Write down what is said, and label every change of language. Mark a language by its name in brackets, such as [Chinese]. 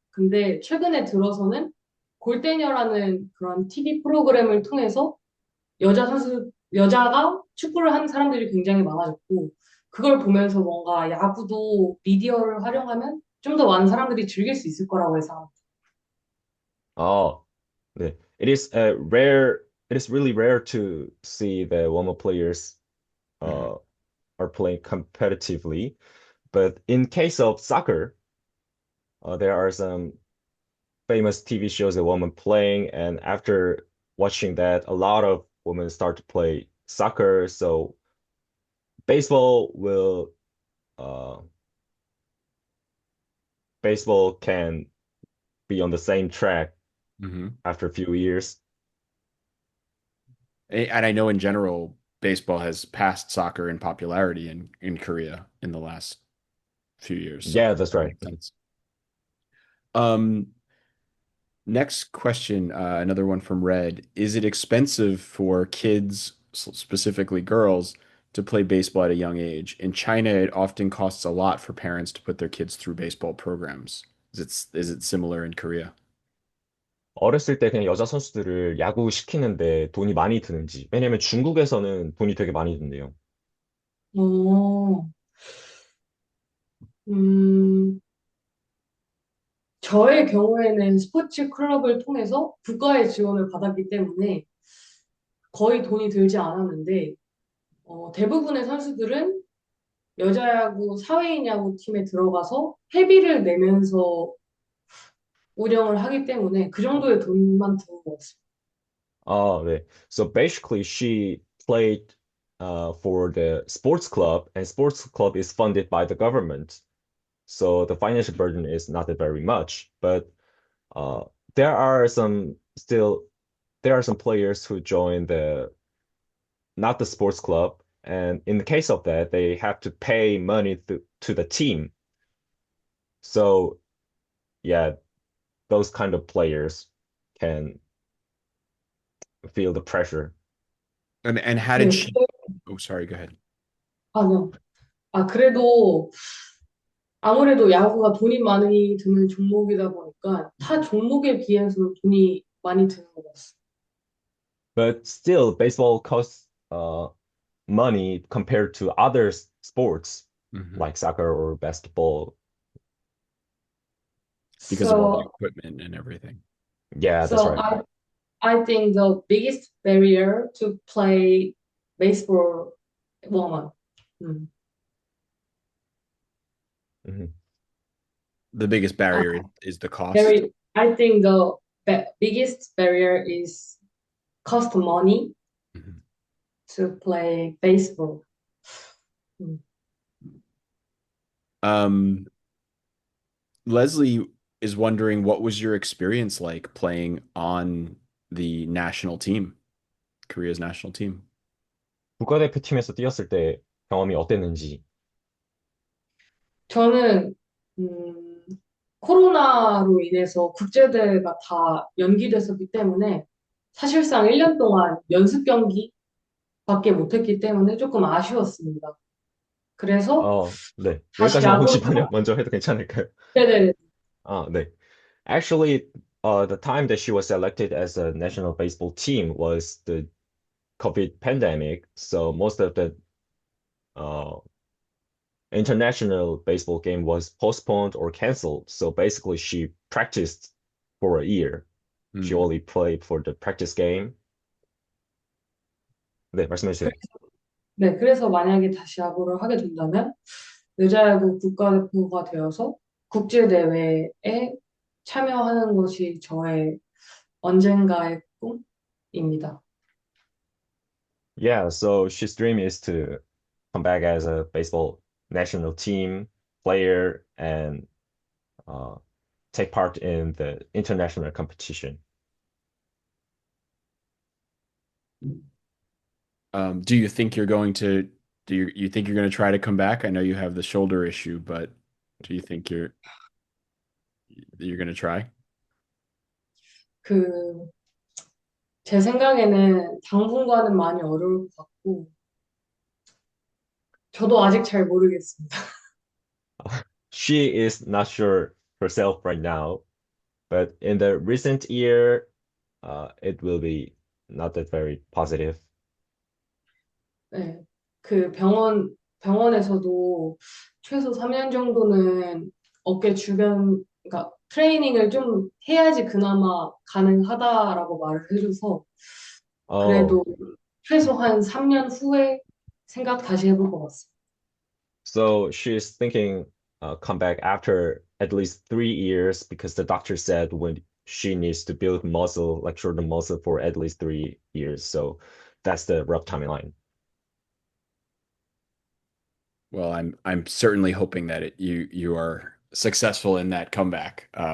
[Korean] 근데 최근에 들어서는 골대녀라는 그런 TV 프로그램을 통해서 여자가 축구를 하는 사람들이 굉장히 많아졌고, 그걸 보면서 뭔가 야구도 미디어를 활용하면 좀 더 많은 사람들이 즐길 수 있을 거라고 해서. 아, 네. [English] It is really rare to see the women players Mhm. uh, are playing competitively. But in case of soccer, there are some famous TV shows of women playing, and after watching that, a lot of women start to play soccer. So baseball will uh, baseball can be on the same track Mhm. after a few years. And I know in general, baseball has passed soccer in popularity in Korea in the last few years, so Yeah, that's that right. makes sense. Um, Next question, another one from Red. Is it expensive for kids, specifically girls, to play baseball at a young age? In China, it often costs a lot for parents to put their kids through baseball programs. Is it similar in Korea? [Korean] 어렸을 때 그냥 여자 선수들을 야구 시키는데 돈이 많이 드는지. 왜냐면 중국에서는 돈이 되게 많이 든대요. 어, 음, 저의 경우에는 스포츠 클럽을 통해서 국가의 지원을 받았기 때문에 거의 돈이 들지 않았는데, 대부분의 선수들은 여자야구, 사회인 야구 팀에 들어가서 회비를 내면서 운영을 하기 때문에 그 정도의 돈만 드는 것 같습니다. 네. [English] So basically, she played for the sports club, and sports club is funded by the government. So the financial burden is not that very much. But uh, there are some still there are some players who join the not the sports club, and in the case of that, they have to pay money to the team. So yeah, those kind of players can feel the pressure. And how did [Korean] 네, [English] she? Oh, sorry, go ahead. [Korean] 네. 그래도 아무래도 야구가 돈이 많이 드는 종목이다 보니까 타 종목에 비해서 돈이 많이 드는 것 같습니다. [English] But still, baseball costs money compared to other sports Mhm. like soccer or basketball. Because of all the So, equipment and everything. Yeah, that's so right. I think the biggest barrier to play baseball woman. 음. Mhm. The biggest Uh, barrier is the cost. very, I think the biggest barrier is cost money Mhm. to play baseball. Mm. Um, Leslie is wondering what was your experience like playing on the national team, Korea's national team? [Korean] 국가대표팀에서 뛰었을 때 경험이 어땠는지. 저는 코로나로 인해서 국제대회가 다 연기됐었기 때문에 사실상 1년 동안 연습 경기밖에 못했기 때문에 조금 아쉬웠습니다. 그래서 네. 다시 여기까지만 혹시 야구를 하- 먼저 해도 괜찮을까요? 네네. 네. [English] Actually, the time that she was selected as a national baseball team was the COVID pandemic. So most of the uh, international baseball game was postponed or canceled. So basically, she practiced for a year. She [Korean] 음. [English] only played for the practice game. [Korean] 네, 말씀해 주세요. 네, 그래서 만약에 다시 야구를 하게 된다면 여자야구 국가대표가 되어서 국제대회에 참여하는 것이 저의 언젠가의 꿈입니다. [English] Yeah, so she's dream is to come back as a baseball national team player and uh, take part in the international competition. Do you think you're going to you think you're going to try to come back? I know you have the shoulder issue, but do you think you're going to try? [Korean] 그, 제 생각에는 당분간은 많이 어려울 것 같고, 저도 아직 잘 모르겠습니다. [English] She is not sure herself right now, but in the recent year, it will be not that very positive. [Korean] 네, 그 병원에서도 최소 3년 정도는 어깨 주변, 그러니까 트레이닝을 좀 해야지 그나마 가능하다라고 말을 해줘서, [English] Oh, [Korean] 그래도 최소 한 3년 후에 생각 다시 해볼 것 같습니다. [English] so she's thinking come back after at least 3 years because the doctor said when she needs to build muscle, like shorten muscle for at least 3 years. So that's the rough timeline. Well, I'm certainly hoping that you are successful in that comeback.